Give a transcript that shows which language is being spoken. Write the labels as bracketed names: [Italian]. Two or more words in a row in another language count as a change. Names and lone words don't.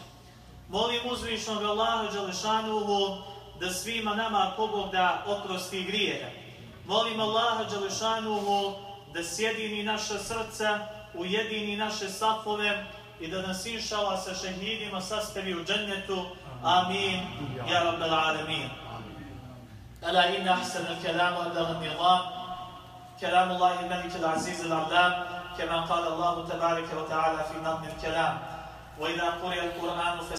[Bosnian] Molim uzvišenog Allaha dželešanuhu da svima nama ako Bog da oprosti grijehe. Molim Allaha dželešanuhu da sjedini naša srca, ujedini naše safove i da nas inšallah sa šehidima sastavi u džennetu. [Arabic] آمين يا رب العالمين ألا إن أحسن الكلام أبدع النظام كلام الله الملك العزيز العلام كما قال الله تبارك وتعالى في نظم الكلام وإذا قرئ القرآن